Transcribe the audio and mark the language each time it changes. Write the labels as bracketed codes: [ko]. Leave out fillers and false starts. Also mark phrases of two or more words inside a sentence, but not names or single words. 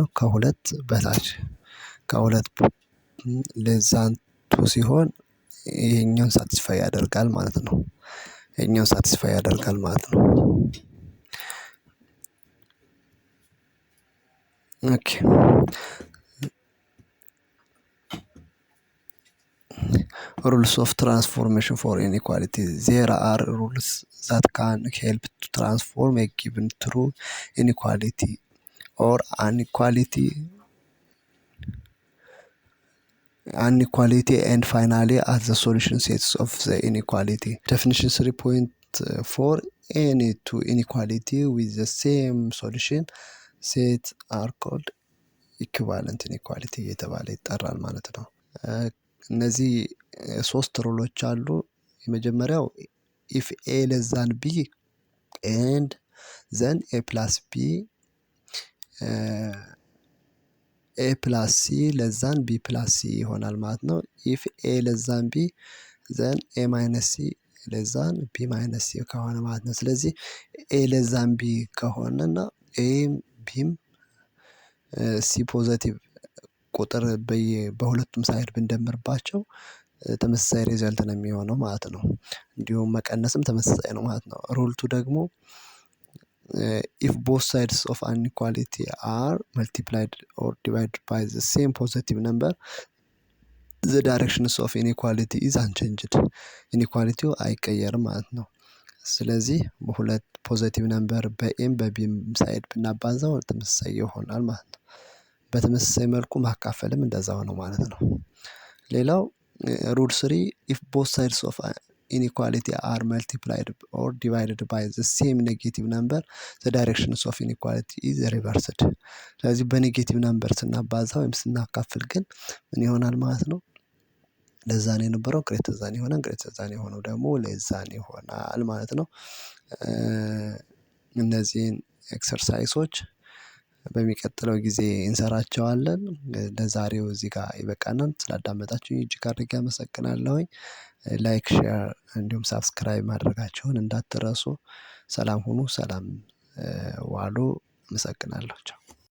[am] ከሁለት በታች ከሁለት ለዛን ቱ ሲሆን ይሄኛውን ሳቲስፋይ ያደርጋል ማለት ነው። ይሄኛውን ሳቲስፋይ ያደርጋል ማለት ነው። ኦኬ [en] rules of transformation for inequality. There are rules that can help to transform a given true inequality or inequality and finally as the solution sets of the inequality. Definition 3.4 any two inequality with the same solution set are called equivalent inequality [am] እየተባለ ይጠራል ማለት ነው። እነዚህ ሶስት ሩሎች አሉ። የመጀመሪያው [en] if a less than b and then a plus b a plus c less than b plus c [am] ይሆናል ማለት ነው። [en] if a less than b then a minus c less than b minus c [am] ከሆነ ማለት ነው። ስለዚህ [en] a less than b [am] ከሆነና a bም ሲ ፖዘቲቭ ቁጥር በሁለቱም ሳይድ ብንደምርባቸው ተመሳሳይ ሪዛልት ነው የሚሆነው ማለት ነው። እንዲሁም መቀነስም ተመሳሳይ ነው ማለት ነው። ሩል 2 ደግሞ [en] if both sides of an inequality are multiplied or divided by the same positive number the directions of inequality is unchanged [am] ኢኒኳሊቲው አይቀየርም ማለት ነው። ስለዚህ በሁለት [en] positive number [am] በኤም በቢም ሳይድ ብናባዛው ተመሳሳይ ይሆናል ማለት ነው። በተመሳሳይ መልኩ ማካፈልም እንደዛው ነው ማለት ነው። ሌላው ሩል 3 [en] if both sides of inequality are multiplied or divided by the same negative number the directions of inequality is reversed. [am] ስለዚህ በኔጌቲቭ ነምበር ስናባዛው ወይም ስናካፍል ግን ምን ይሆናል ማለት ነው? ለዛን የነበረው [en] greater than [am] ይሆናል፣ [en] greater than [am] የሆነው ደግሞ ለዛን ይሆናል ማለት ነው። እነዚህን ኤክሰርሳይሶች በሚቀጥለው ጊዜ እንሰራቸዋለን። ለዛሬው እዚህ ጋር ይበቃናል። ስላዳመጣችሁኝ እጅግ አድርጌ አመሰግናለሁኝ። [en] like share [am] እንዲሁም ሳብስክራይብ ማድረጋችሁን እንዳትረሱ። ሰላም ሁኑ፣ ሰላም ዋሉ። አመሰግናለሁ። ቻው